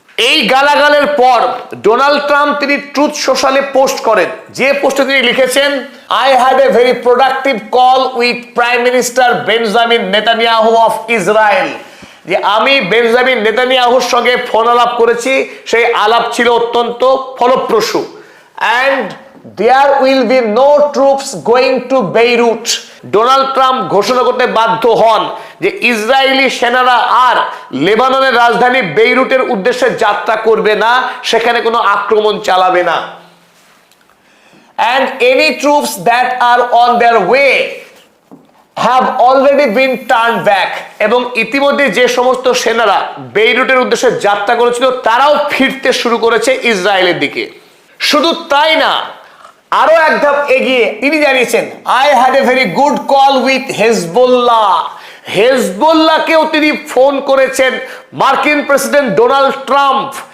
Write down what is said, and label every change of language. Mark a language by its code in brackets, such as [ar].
[bn] এই গালাগালের পর Donald Trump তিনি ট্রুথ সোশ্যালে পোস্ট করেন, যে পোস্টে তিনি লিখেছেন, [en] I had a very productive call with Prime Minister Benjamin Netanyahu of Israel। [bn] যে আমি বেঞ্জামিন নেতানিয়াহুর সঙ্গে ফোন আলাপ করেছি, সেই আলাপ ছিল অত্যন্ত ফলপ্রসূ। [en] And there will be no troops going to Beirut। [bn] Donald Trump ঘোষণা করতে বাধ্য হন যে ইসরায়েলি সেনারা আর লেবাননের রাজধানী বেইরুটের উদ্দেশ্যে যাত্রা করবে না, সেখানে কোনো আক্রমণ চালাবে না। [en] And any troops that are on their way have already been turned back। [bn] এবং ইতিমধ্যে যে সমস্ত সেনারা বেইরুটের উদ্দেশ্যে যাত্রা করেছিল তারাও ফিরতে শুরু করেছে ইসরায়েলের দিকে। শুধু তাই না, আরো এক ধাপ এগিয়ে তিনি জানিয়েছেন, [en] I had a very good call with Hezbollah. [bn] হেজবুল্লাহকেও তিনি ফোন করেছেন মার্কিন প্রেসিডেন্ট ডোনাল্ড ট্রাম্প।